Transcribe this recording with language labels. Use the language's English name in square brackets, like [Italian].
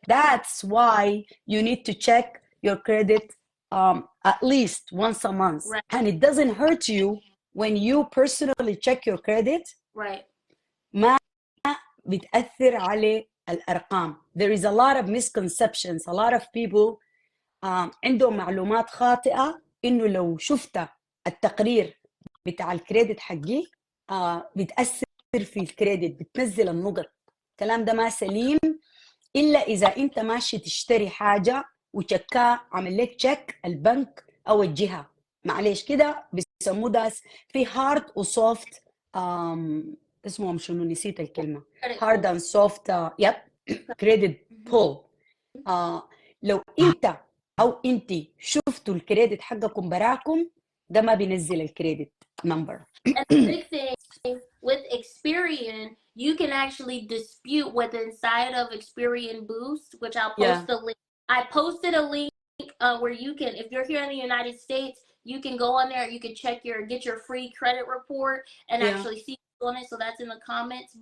[English] That's why you need to check your credit at least once a month. Right. And it doesn't hurt you when you personally check your credit. Right. [Arabic] ما بتأثر على الأرقام. [English] There is a lot of misconceptions. A lot of people [Arabic] عندهم معلومات خاطئة إنه لو شفت التقرير بتاع الكريدت حقي بتأثر في الكريدت، بتنزل النقط. الكلام ده ما سليم إلا إذا أنت ماشي تشتري حاجة وشكاه عمل لك تشيك البنك أو الجهة. معلش كده بيسموه ده في هارد وسوفت اسمهم شنو نسيت الكلمة، هارد اند سوفت يب كريدت بول. لو أنت أو أنت شفتوا الكريدت حقكم براكم ده ما بينزل الكريدت نمبر. [English] And the big thing with Experian, you can actually dispute what's inside of Experian Boost, which I'll post the link. I posted a link where you can, if you're here in the United States, you can go on there, you can check get your free credit report and actually see on it. So that's in the comments.